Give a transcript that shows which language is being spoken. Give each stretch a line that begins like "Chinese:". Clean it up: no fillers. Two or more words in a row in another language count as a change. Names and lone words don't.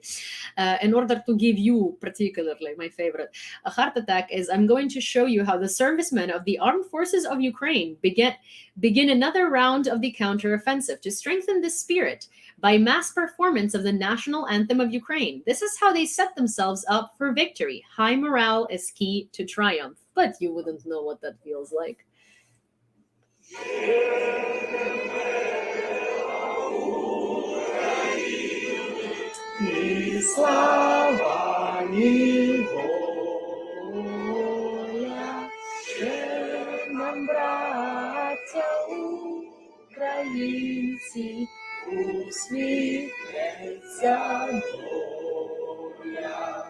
English: In order to give you particularly, my favorite, a heart attack is I'm going to show you how the servicemen of the armed forces of Ukraine begin another round of the counteroffensive to strengthen the spirit by mass performance of the national anthem of Ukraine. This is how they set themselves up for victory. High morale is key to triumph. But you wouldn't know what that feels like.
Ukrainian: Ні слава, ні воля, ще нам, браття українці, усміхнеться доля.